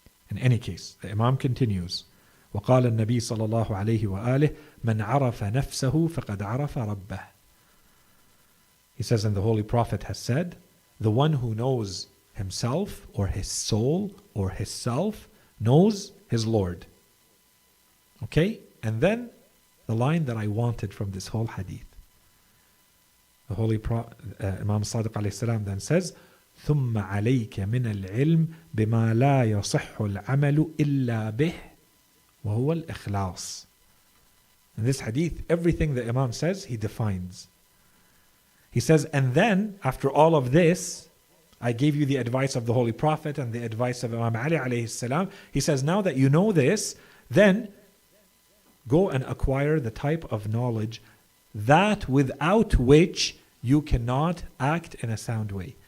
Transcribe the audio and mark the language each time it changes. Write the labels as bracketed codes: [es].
[en] In any case, the Imam continues, [ar] وقال النبي صلى الله عليه وآله من عرف نفسه فقد عرف ربه. [en] He says, and the Holy Prophet has said, The one who knows himself or his soul or his self knows his Lord. Okay? And then the line that I wanted from this whole hadith. The Holy Imam Sadiq alayhi salam then says, [ar] ثم عليك من العلم بما لا يصح العمل إلا به وهو الإخلاص. [en] In this hadith, everything the Imam says, he defines. He says, and then, after all of this, I gave you the advice of the Holy Prophet and the advice of Imam Ali alayhi salam. He says, now that you know this, then go and acquire the type of knowledge that without which you cannot act in a sound way.